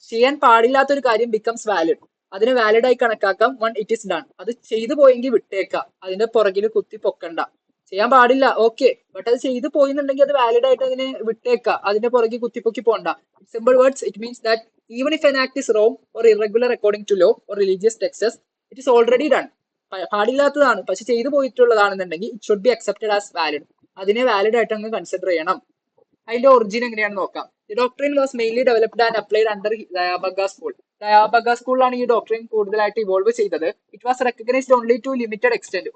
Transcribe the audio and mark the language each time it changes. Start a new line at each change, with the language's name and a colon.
Malayalam: ചെയ്യാൻ പാടില്ലാത്ത ഒരു കാര്യം
English: becomes valid.
Malayalam: അതിനെ വാലിഡ് ആയി കണക്കാക്കാം
English: Once it is done.
Malayalam: അത് ചെയ്തു പോയെങ്കിൽ വിട്ടേക്കാം, അതിന്റെ പുറകിൽ കുത്തി പൊക്കണ്ട. ചെയ്യാൻ പാടില്ല, ഓക്കെ, ബട്ട് അത് ചെയ്തു പോയിന്നുണ്ടെങ്കിൽ അത് വാലിഡ് ആയിട്ട് അതിനെ വിട്ടേക്കാം, അതിന്റെ പുറകിൽ കുത്തിപ്പൊക്കി പോണ്ട.
English: Simple words, it means that even if an act is wrong or irregular according to law or religious texts, it is already done.
Malayalam: പാടില്ലാത്തതാണ് പക്ഷെ ചെയ്തു പോയിട്ടുള്ളതാണെന്നുണ്ടെങ്കിൽ
English: It should be accepted as valid.
Malayalam: അതിനെ വാലിഡ് ആയിട്ട് അങ്ങ് കൺസിഡർ ചെയ്യണം. അതിന്റെ origin എങ്ങനെയാണെന്ന് നോക്കാം.
English: The doctrine was mainly developed and applied under Dayabhaga school.
Malayalam: ദയാബഗ സ്കൂളിലാണ് ഈ ഡോക്ട്രിൻ കൂടുതലായിട്ട് ഇവോൾവ് ചെയ്തത്.
English: It was recognised only to limited extent.